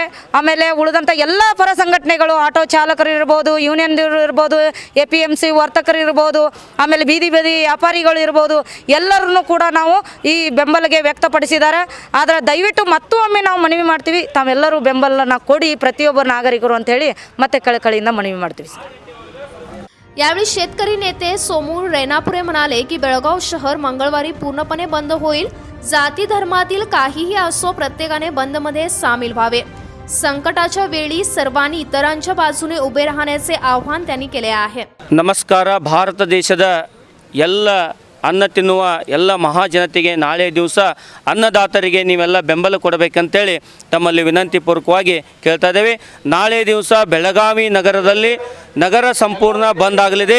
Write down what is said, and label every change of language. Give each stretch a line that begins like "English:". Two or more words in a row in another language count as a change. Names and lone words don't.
Kannada: ಆಮೇಲೆ ಉಳಿದಂಥ ಎಲ್ಲ ಪರ ಸಂಘಟನೆಗಳು, ಆಟೋ ಚಾಲಕರು ಇರ್ಬೋದು, ಯೂನಿಯನ್ ಇರ್ಬೋದು, APMC ವರ್ತಕರು ಇರ್ಬೋದು, ಆಮೇಲೆ ಬೀದಿ ವ್ಯಾಪಾರಿಗಳು ಇರ್ಬೋದು, ಎಲ್ಲರನ್ನು ಕೂಡ ನಾವು ಈ ಬೆಂಬಲಿಗೆ ವ್ಯಕ್ತಪಡಿಸಿದ್ದಾರೆ. ಆದರೆ ದಯವಿಟ್ಟು ಮತ್ತೊಮ್ಮೆ ನಾವು ಮನವಿ ಮಾಡ್ತೀವಿ, ತಾವೆಲ್ಲರೂ ಬೆಂಬಲನ ಕೊಡಿ ಪ್ರತಿಯೊಬ್ಬ ನಾಗರಿಕರು ಅಂತೇಳಿ ಮತ್ತೆ ಕಳಕಳಿಯಿಂದ ಮನವಿ ಮಾಡ್ತೀವಿ ಸರ್.
Marathi: यावेळी शेतकरी नेते सोमूर रेणापुरे म्हणाले की बेळगाव शहर मंगळवारी पूर्णपणे बंद होईल. जाती धर्मातील काहीही असो, प्रत्येकाने बंदमध्ये सामील व्हावे. संकटाच्या वेळी सर्वांनी इतरांच्या बाजूने उभे राहण्याचे आवाहन त्यांनी केले आहे.
Kannada: ನಮಸ್ಕಾರ. ಭಾರತ ದೇಶದ ಎಲ್ಲ ಅನ್ನ ತಿನ್ನುವ ಎಲ್ಲ ಮಹಾಜನತೆಗೆ ನಾಳೆ ದಿವಸ ಅನ್ನದಾತರಿಗೆ ನೀವೆಲ್ಲ ಬೆಂಬಲ ಕೊಡಬೇಕಂತೇಳಿ ತಮ್ಮಲ್ಲಿ ವಿನಂತಿಪೂರ್ವಕವಾಗಿ ಕೇಳ್ತಾ ಇದ್ದೇವೆ. ನಾಳೆ ದಿವಸ ಬೆಳಗಾವಿ ನಗರದಲ್ಲಿ ನಗರ ಸಂಪೂರ್ಣ ಬಂದ್ ಆಗಲಿದೆ.